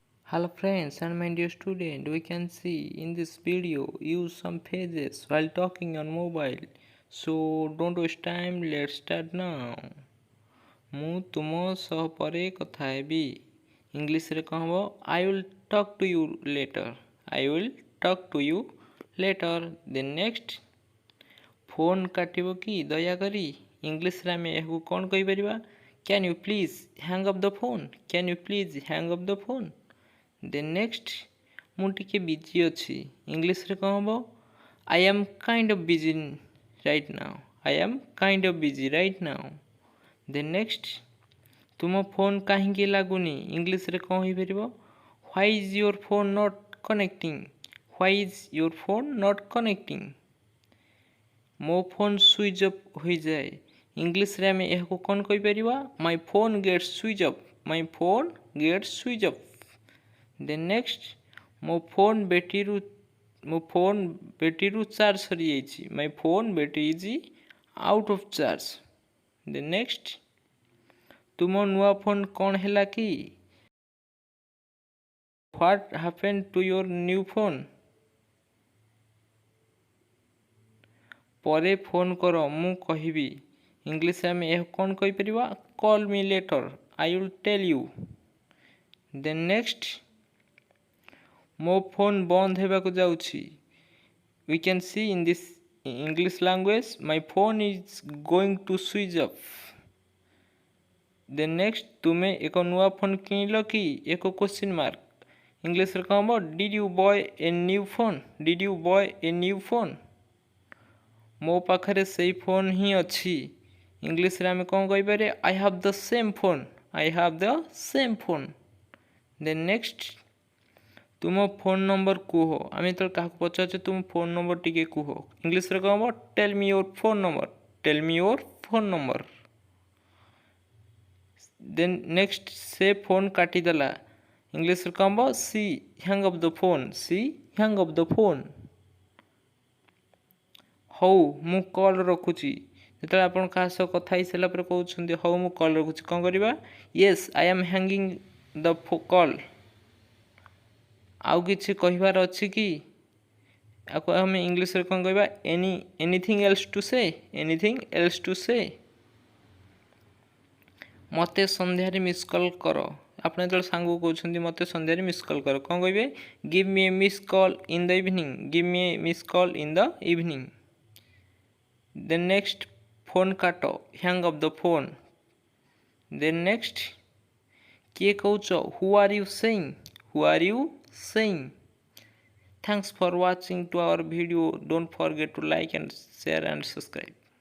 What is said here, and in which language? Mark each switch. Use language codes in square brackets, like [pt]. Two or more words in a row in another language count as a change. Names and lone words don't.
[en] Hello friends and my dear student, we can see in this video use some phrases while talking on mobile. So don't waste time, let's start now. [or] ମୁଁ ତୁମ ସହ ପରେ କଥା ହେବି ଇଂଲିଶରେ କ'ଣ ହେବ [en] I will talk to you later. I will talk to you later. Then next [or] ଫୋନ୍ କାଟିବ କି ଦୟାକରି ଇଂଲିଶରେ ଆମେ ଏହାକୁ କ'ଣ କହିପାରିବା [en] Can you please hang up the phone? Can you please hang up the phone? Then next [or] ମୁଁ ଟିକେ ବିଜି ଅଛି ଇଂଲିଶରେ କ'ଣ ହେବ [en] I am kind of busy right now. I am kind of busy right now. Then next [or] ତୁମ ଫୋନ୍ କାହିଁକି ଲାଗୁନି ଇଂଲିଶରେ କ'ଣ ହେଇପାରିବ [en] Why is your phone not connecting? Why is your phone not connecting? [or] ମୋ ଫୋନ୍ ସୁଇଚ୍ ଅଫ୍ ହୋଇଯାଏ ଇଂଲିଶରେ ଆମେ ଏହାକୁ କ'ଣ କହିପାରିବା [en] My phone gets switch off. My phone gets switch off. Then next [or] ମୋ ଫୋନ୍ ବ୍ୟାଟେରୀରୁ ଚାର୍ଜ ସରିଯାଇଛି [en] My phone battery is out of charge. Then next [or] ତୁମ ନୂଆ ଫୋନ୍ କ'ଣ ହେଲା କି [en] What happened to your new phone? [or] ପରେ ଫୋନ୍ କର ମୁଁ କହିବି ଇଂଲିଶରେ ଆମେ ଏହାକୁ କ'ଣ କହିପାରିବା [en] Call me later. I will tell you. Then next [or] ମୋ ଫୋନ୍ ବନ୍ଦ ହେବାକୁ ଯାଉଛି [en] We can see in this English language My phone is going to switch off. Then next [or] ତୁମେ ଏକ ନୂଆ ଫୋନ୍ କିଣିଲ କି ଏକ [en] question mark [or] ଇଂଲିଶରେ କ'ଣ ହେବ [en] Did you buy a new phone? Did you buy a new phone? [or] ମୋ ପାଖରେ ସେଇ ଫୋନ୍ ହିଁ ଅଛି ଇଂଲିଶରେ ଆମେ କ'ଣ କହିପାରିବା [en] I have the same phone. I have the same phone. Then next [or] ତୁମ ଫୋନ୍ ନମ୍ବର କୁହ ଆମେ ଯେତେବେଳେ କାହାକୁ ପଚାରୁଛେ ତୁମ ଫୋନ୍ ନମ୍ବର ଟିକେ କୁହ ଇଂଲିଶରେ କ'ଣ ହେବ [en] Tell me your phone number. Tell me your phone number. Then next [or] ସେ ଫୋନ୍ କାଟିଦେଲା ଇଂଲିଶରେ କ'ଣ ହେବ [en] She hung up the phone. She hung up the phone. [or] ହଉ ମୁଁ କଲ୍ ରଖୁଛି ଯେତେବେଳେ ଆପଣ କାହା ସହ କଥା ହେଇସାରିଲା ପରେ କହୁଛନ୍ତି ହଉ ମୁଁ କଲ୍ ରଖୁଛି କ'ଣ କରିବା [en] Yes, I am hanging the call. [or] ଆଉ କିଛି କହିବାର ଅଛି କି ଆକୁ ଆମେ ଇଂଲିଶରେ କ'ଣ କହିବା [en] anything else to say? Anything else to say? [or] ମୋତେ ସନ୍ଧ୍ୟାରେ [en] miss call [or] କର ଆପଣ ଯେତେବେଳେ ସାଙ୍ଗକୁ କହୁଛନ୍ତି ମୋତେ ସନ୍ଧ୍ୟାରେ [en] miss call [or] କର କ'ଣ କହିବେ [en] Give me a miss call in the evening. Give me a miss call in the evening. Then next phone କାଟ hang up the phone. Then next [or] କିଏ କହୁଛ [en] Who are you saying? Who are you saying? Thanks for watching to our video. Don't forget to like and share and subscribe.